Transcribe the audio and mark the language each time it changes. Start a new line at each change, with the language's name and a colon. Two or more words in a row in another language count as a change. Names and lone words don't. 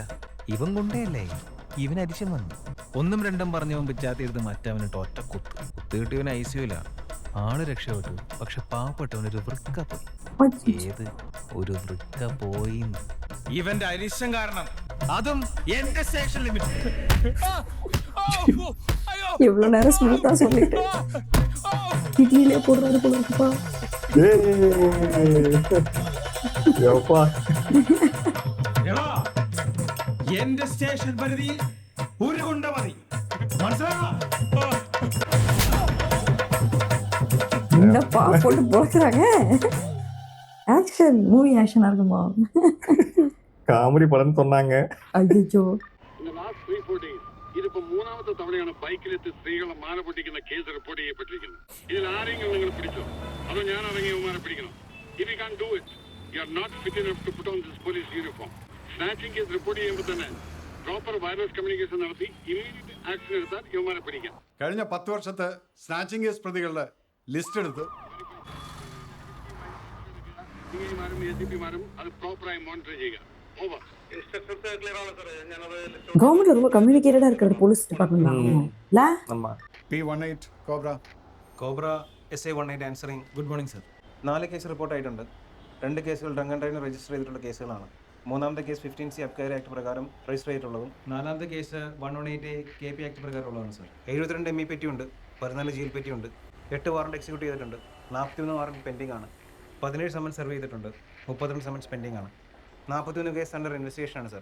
Malayalam: ഇവൻ കൊണ്ടേയല്ലേ, ഇവൻ അരിശം വന്നു. 1ഉം 2ഉം പറഞ്ഞവൻ പിച്ചാത്തിയെടുത്ത് മറ്റവനിട്ട് ഒറ്റ കുത്ത് കിട്ടിയവൻ ICUല. ആള് രക്ഷപ്പെട്ടു. പക്ഷെ പാവപ്പെട്ടവനൊരു വൃക്ക പോയി. ഏത് ഒരു വൃക്ക പോയി? ഇവന്റെ അരിശം കാരണം, അതും എന്റെ
English: station limit.
Tamil: இவ்வளவு நேரம் ஸ்மூத்தா சொல்லிட்டு கிட்னிலே போடுறாரு போல இருக்குப்பா.
Malayalam: എന്റെ സ്റ്റേഷൻ പരിധിയിൽ ഒരു കൊണ്ട മതി. മനസ്സിലായോ?
Tamil: என்னப்பா போட்டு போக்குறாங்க.
English: action movie
Tamil: ஆக்ஷனா இருக்குமா? காமெடி படம்னு சொன்னாங்க. ஐயோ
Malayalam: இந்த
English: last 3-4 days
Malayalam: ഇതിപ്പോ മൂന്നാമത്തെ തവണയാണ് ബൈക്കിലെത്തി സ്ത്രീകളെ മാല പൊട്ടിക്കുന്ന കേസ് റിപ്പോർട്ട് ചെയ്യപ്പെട്ടിരിക്കുന്നത്. ഇതിൽ ആരെങ്കിലും നിങ്ങൾ പിടിച്ചോ അതോ ഞാൻ ഇറങ്ങിയവന്മാരെ പിടിക്കണം?
English: If you can't do it, you are not fit enough to put on this police uniform. snatching case
Malayalam: റിപ്പോർട്ട് ചെയ്യുമ്പോൾ തന്നെ
English: proper wireless communication
Malayalam: നടത്തി
English: immediate action
Malayalam: എടുത്താൽ ഇവന്മാരെ പിടിക്കാം. കഴിഞ്ഞ 10 വർഷത്തെ
English: snatching case
Malayalam: പ്രതികളുടെ ലിസ്റ്റ് എടുത്ത് DIമാരും ACPമാരും അത് പ്രോപ്പറായി മോണിറ്റർ ചെയ്യുക. ഓവർ.
Tamil: கவர்மெண்ட்ல ரொம்ப கம்யூனிகேட்டடா இருக்கிற
English: police department
Tamil: தான் இல்ல? ஆமா.
Malayalam: P18 കോബ്ര
English: Cobra SA-18 answering. Good morning sir.
Malayalam: 4 കേസ് റിപ്പോർട്ടായിട്ടുണ്ട്. 2 കേസുകൾ
English: drunk and drive
Malayalam: രജിസ്റ്റർ ചെയ്തിട്ടുള്ള കേസുകളാണ്. മൂന്നാമത്തെ കേസ് 15C അബ്കാരി ആക്ട് പ്രകാരം രജിസ്റ്റർ ചെയ്തിട്ടുള്ളതും 4ാമത്തെ കേസ് 118A KP ആക്ട് പ്രകാരമുള്ളതാണ് സർ. 72 ME പെറ്റിയുണ്ട്, 14 ജയിൽ പെറ്റിയുണ്ട്, 8
English: warrant execute
Malayalam: ചെയ്തിട്ടുണ്ട്, 41
English: warrant pending
Malayalam: ആണ്, 17
English: summons serve
Malayalam: ചെയ്തിട്ടുണ്ട്, 32
English: summons pending
Malayalam: ആണ്, 41
English: case under investigation
Malayalam: ആണ് സർ.